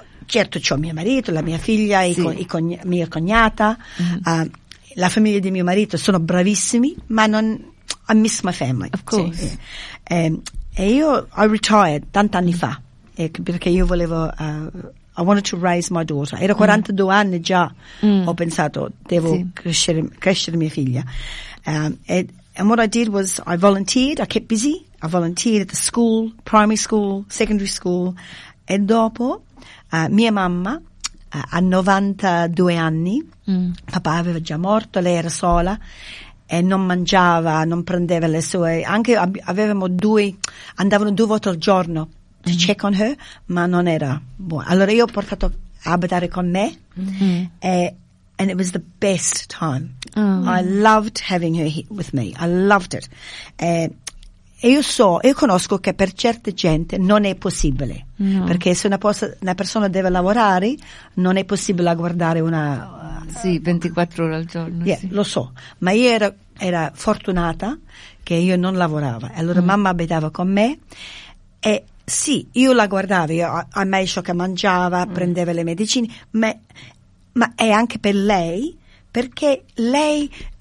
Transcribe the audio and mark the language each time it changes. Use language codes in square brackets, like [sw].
[it] Certo, c'ho mio marito, la mia figlia, sì. Mia cognata, la famiglia di mio marito, sono bravissimi, ma non... [en] I miss my family. Of course. I retired [it] tanti anni fa, perché io volevo... [en] I wanted to raise my daughter. [it] Ero 42 anni già, ho pensato, devo crescere mia figlia. [en] And what I did was I volunteered, I kept busy. I volunteered at the school, primary school, secondary school. [it] E dopo... mia mamma ha 92 anni, papà aveva già morto, lei era sola e non mangiava, non prendeva le sue, anche avevamo andavano 2 volte al giorno [en] to check on her, [it] ma non era buona. Allora io ho portato a abitare con me [en] and it was the best time. I loved having her here with me, I loved it. [it] E io conosco che per certe gente non è possibile, perché se una persona deve lavorare non è possibile guardare una... Sì, 24 ore al giorno. [en] Yeah, [it] sì. Lo so, ma io era fortunata che io non lavoravo, allora mamma abitava con me e sì, io la guardavo, io a me ciò che mangiava, prendeva le medicine, ma è anche per lei, perché lei...